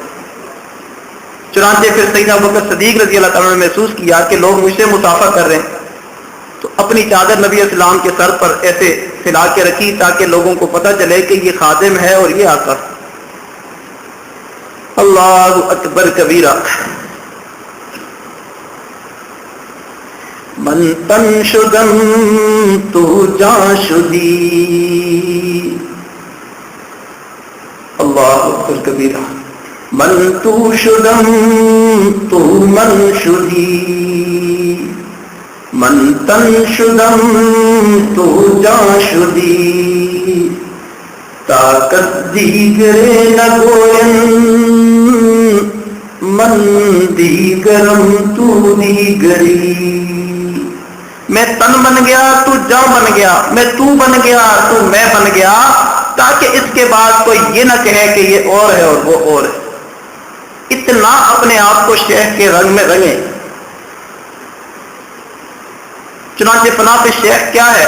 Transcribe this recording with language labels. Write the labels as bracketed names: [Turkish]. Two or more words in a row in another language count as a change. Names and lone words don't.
[Urdu] چنانچہ پھر سیدنا ابوبکر صدیق [Arabic] رضی اللہ تعالیٰ [Urdu] نے محسوس کیا کہ لوگ مجھ سے مصافحہ کر رہے ہیں، تو اپنی چادر نبی اسلام کے سر پر ایسے پھیلا کے رکھی تاکہ لوگوں کو پتہ چلے کہ یہ خادم ہے اور یہ آقا۔ [Arabic] اللہ اکبر کبیرہ۔ [Persian] من تن شدم تو جان شدی، [Arabic] اللہ اکبر کبیرہ۔ [Persian] من تو شدم تو من شدی، من تن شدم تو جان شدی، طاقت دیگرے نہ گوین من دیگرم تو دیگری۔ [Urdu] میں تن بن گیا تو جاں بن گیا، میں تو بن گیا تو میں بن گیا، تاکہ اس کے بعد کوئی یہ نہ کہے کہ یہ اور ہے اور وہ اور ہے۔ اتنا اپنے آپ کو شیخ کے رنگ میں رنگیں۔ چنانچہ فناء شیخ کیا ہے؟